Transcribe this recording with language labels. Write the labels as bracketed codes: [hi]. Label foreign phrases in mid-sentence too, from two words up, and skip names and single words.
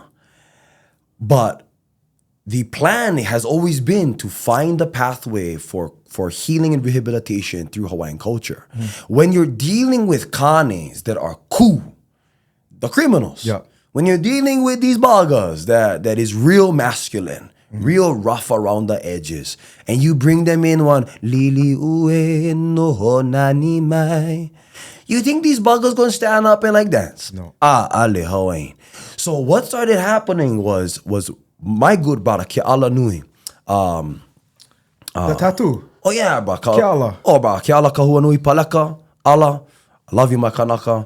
[en] But the plan has always been to find a pathway for healing and rehabilitation through Hawaiian culture. When you're dealing with kanes that are ku, the criminals, when you're dealing with these bagas that is real masculine, real rough around the edges, and you bring them in one, [haw] lili ue no honani mai, [en] you think these bagas gonna stand up and dance? No. [haw] Ale Hawaiian. [en] So what started happening was my good brother, Keala Nui. The tattoo. Oh yeah, bro. Keala. Oh, bro. Keala Kahua Nui Paleka. Allah. I love you, my Kanaka.